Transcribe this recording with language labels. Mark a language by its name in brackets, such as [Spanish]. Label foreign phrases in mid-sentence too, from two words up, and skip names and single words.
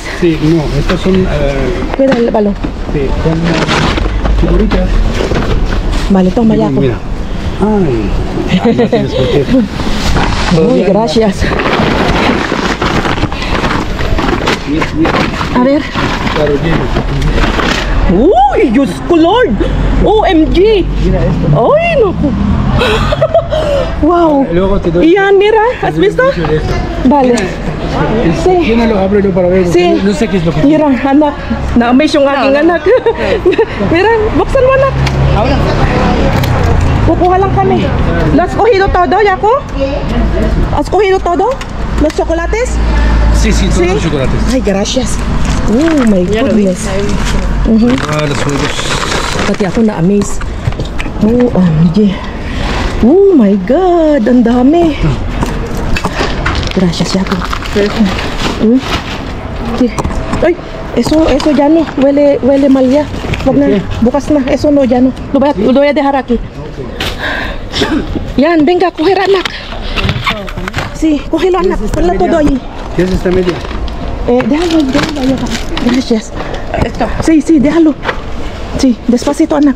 [Spanish] Sí, no, estos son... Cuida el balón. Sí, son figuritas. Vale, toma ya. Mira. Ay, no tienes por qué. Muy gracias. A ver. [Filipino] Uy, Diyos ko Lord. OMG. [Spanish] Mira esto. Ay, no. Wow. Luego te doy. Iyan, mira, ¿has visto? Vale. Sí. Llénalo, ábrelo para ver. Sí. No sé qué es lo que Mira, anak. [Filipino] Na-amaze yung aking anak. Mira, buksan mo, anak. [Spanish] Ahora. [Filipino] Kukuha lang kami. [Spanish] ¿Lo has cogido todo, Jaco? ¿Has cogido todo? ¿Los chocolates? Sí, son los chocolates. Ay, gracias. [English] Oh my goodness. [Spanish] Los juegos. [Filipino] Pati ako na-amaze. OMG. [English] Oh my God, [Filipino] ang dami. [Spanish] Gracias, Jaco. Sí. Ay, eso ya no. Huele mal ya. [Filipino] Wag na, bukas na. [Spanish] Eso no, ya no. Lo voy a dejar aquí. Yan, venga, coger anak. Sí, cógelo anak. Ponla todo ahí. ¿Qué es esta media? Déjalo ahí. Gracias. Esto. Sí, déjalo. Sí, despacito anak.